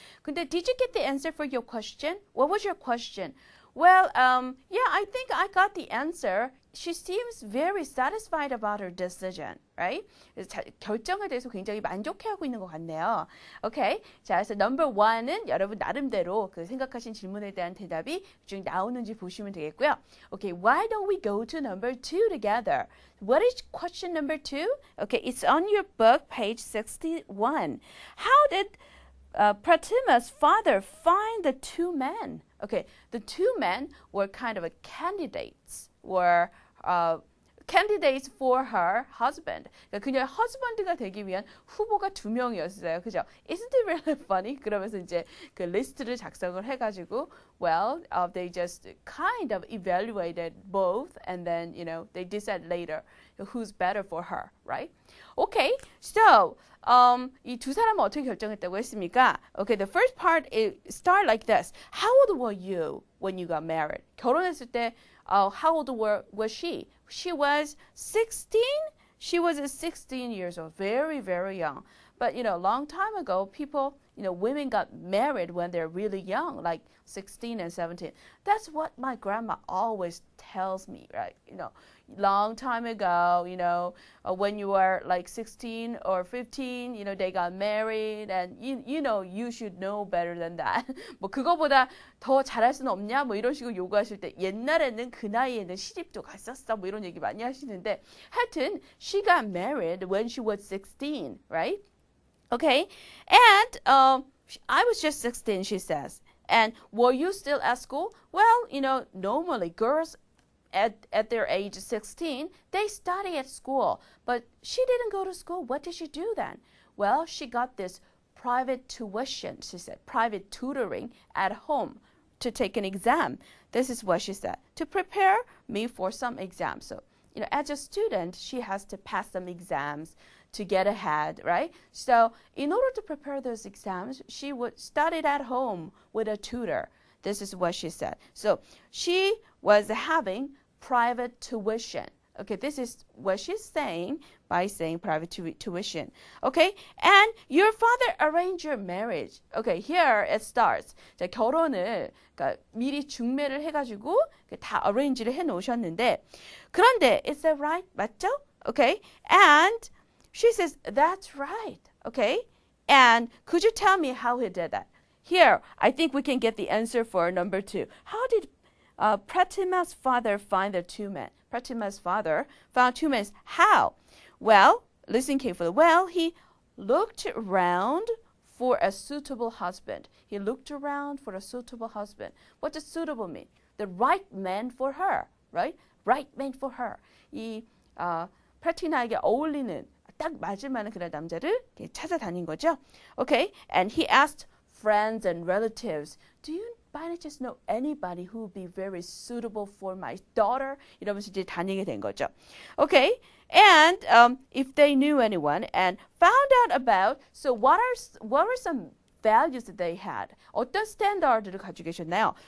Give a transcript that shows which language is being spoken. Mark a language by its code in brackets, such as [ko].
[en] 근데 did you get the answer for your question? What was your question? Well, yeah, I think I got the answer. She seems very satisfied about her decision, right? [ko] 결정에 대해서 굉장히 만족해하고 있는 것 같네요. Okay, 자, 그래서 number 1은 여러분 나름대로 그 생각하신 질문에 대한 대답이 쭉 나오는지 보시면 되겠고요. [en] Okay, why don't we go to number 2 together? What is question number 2? Okay, it's on your book, page 61. How did Pratima's father find the 2 men? Okay, the 2 men were kind of candidates, were candidates for her husband. [ko] 그러니까 그녀의 husband가 되기 위한 후보가 2명이었어요. [en] 그죠? Isn't it really funny? [ko] 그러면서 이제 그 리스트를 작성을 해가지고, [en] well, they just kind of evaluated both, and then, they decide later who's better for her, right? [ko] Okay, so 이 두 사람은 어떻게 결정했다고 했습니까? [en] Okay, the first part is start like this. How old were you when you got married? [ko] 결혼했을 때 [en] how old was she? She was 16. She was 16 years old, very, very young. But, a long time ago, people, women got married when they're really young, like 16 and 17. That's what my grandma always tells me, right? Long time ago, when you were like 16 or 15, they got married, and you should know better than that. [ko] 뭐 그거보다 더 잘할 수는 없냐? 뭐 이런 식으로 요구하실 때 옛날에는 그 나이에는 시집도 갔었어. 뭐 이런 얘기 많이 하시는데 하여튼 [en] she got married when she was 16, right? Okay, and I was just 16, she says. And were you still at school? Well, normally girls at their age 16, they study at school. But she didn't go to school. What did she do then? Well, she got this private tuition, she said, private tutoring at home to take an exam. This is what she said, to prepare me for some exams. So, as a student, she has to pass some exams to get ahead, right? So in order to prepare those exams, she would study at home with a tutor. This is what she said. So she was having private tuition. Okay, this is what she's saying by saying private tuition. Okay, and your father arranged your marriage. Okay, here it starts. [ko] 자, 결혼을 그러니까 미리 중매를 해가지고 다 arrange를 해놓으셨는데 그런데 [en] is that right? [ko] 맞죠? [en] Okay, and she says that's right. Okay, and could you tell me how he did that? Here, I think we can get the answer for number 2. How did Pratima's father find the 2 men? Pratima's father found 2 men. How? Well, listen carefully. Well, he looked around for a suitable husband. He looked around for a suitable husband. What does suitable mean? The right man for her, right? Right man for her. [ko] 이 프라티나에게 어울리는 딱 맞을 만한 그런 남자를 찾아다닌 거죠. [en] Okay, and he asked friends and relatives, do you by any chance know anybody who would be very suitable for my daughter? [ko] 이러면서 이제 다니게 된 거죠. [en] Okay, and if they knew anyone and found out about, so what are some values that they had. [ko] 어떤 스탠다드를 가지고 계셨나요?